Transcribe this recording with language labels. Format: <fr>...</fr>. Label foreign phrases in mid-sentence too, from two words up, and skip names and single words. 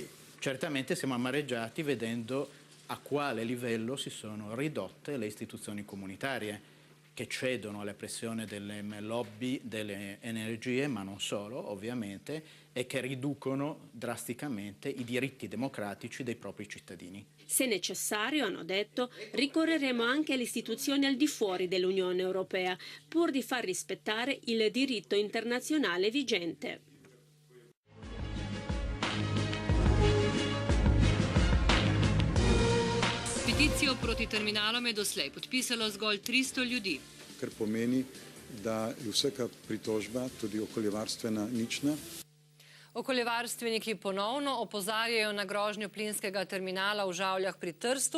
<it>Certamente siamo amareggiati vedendo a quale livello si sono ridotte le istituzioni comunitarie, che cedono alle pressioni delle lobby delle energie, ma non solo, ovviamente, e che riducono drasticamente i diritti democratici dei propri cittadini. Se necessario, hanno detto, ricorreremo anche alle istituzioni al di fuori dell'Unione Europea, pur di far rispettare il diritto internazionale vigente.</it> <sl>Peticijo proti terminalom je doslej podpisalo zgolj 300 ljudi. Kar pomeni, da je vsaka pritožba, tudi okoljevarstvena, nična. Okoljevarstveniki ponovno opozarjajo na grožnjo plinskega terminala v Žavljah pri Trstu.</sl>